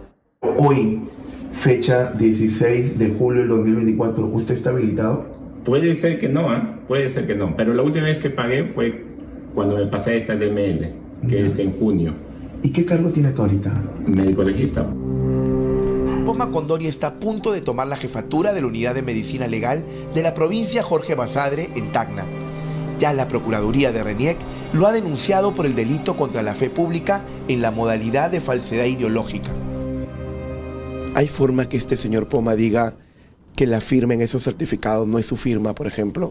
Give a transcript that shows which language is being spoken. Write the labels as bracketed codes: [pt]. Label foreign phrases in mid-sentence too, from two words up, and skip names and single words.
[es] Hoy, fecha 16 de julio del 2024, ¿usted está habilitado? Puede ser que no, puede ser que no. Pero la última vez que pagué fue cuando me pasé a esta DML, que es en junio. ¿Y qué cargo tiene acá ahorita? Médico legista. Poma Condori está a punto de tomar la jefatura de la Unidad de Medicina Legal de la provincia Jorge Basadre en Tacna. Ya la Procuraduría de RENIEC lo ha denunciado por el delito contra la fe pública en la modalidad de falsedad ideológica. ¿Hay forma que este señor Poma diga que la firma en esos certificados no es su firma, por ejemplo?